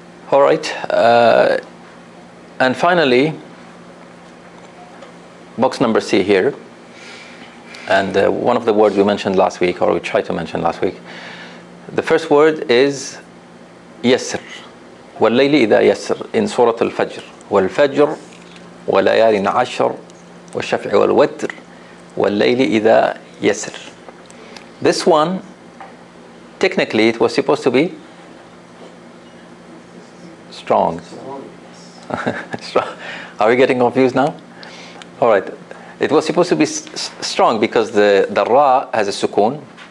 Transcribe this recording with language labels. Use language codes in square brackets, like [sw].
[en] All right. And finally, box number C here. And one of the words we mentioned last week, or we tried to mention last week. The first word is يسر. [ar] والليل إذا يسر [en] in Surah Al-Fajr. [ar] والفجر وليال عشر والشفع والوتر والليل إذا يسر. [en] This one, technically, it was supposed to be strong. Are we getting confused now? All right. It was supposed to be strong because the ra has a sukun.